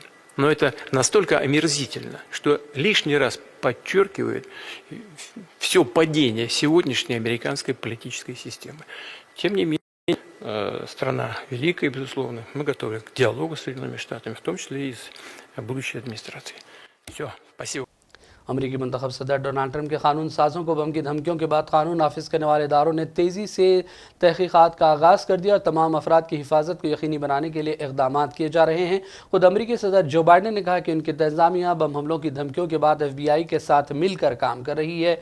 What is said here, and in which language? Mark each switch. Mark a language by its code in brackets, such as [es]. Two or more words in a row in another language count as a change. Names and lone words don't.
[ru] Но это настолько омерзительно, что лишний раз подчеркивает все падение сегодняшней американской политической системы. Тем не менее, страна великая, безусловно. Мы готовы к диалогу с Соединенными Штатами, в том числе и с будущей администрацией. Все, спасибо. [ur] امریکی منتخب صدر ڈونلڈ ٹرمپ کے قانون سازوں کو بم کی دھمکیوں کے بعد قانون نافذ کرنے والے اداروں نے تیزی سے تحقیقات کا آغاز کر دیا اور تمام افراد کی حفاظت کو یقینی بنانے کے لیے اقدامات کیے جا رہے ہیں۔ خود امریکی صدر جو بائیڈن نے کہا کہ ان کی انتظامیہ بم حملوں کی دھمکیوں کے بعد FBI کے ساتھ مل کر کام کر رہی ہے۔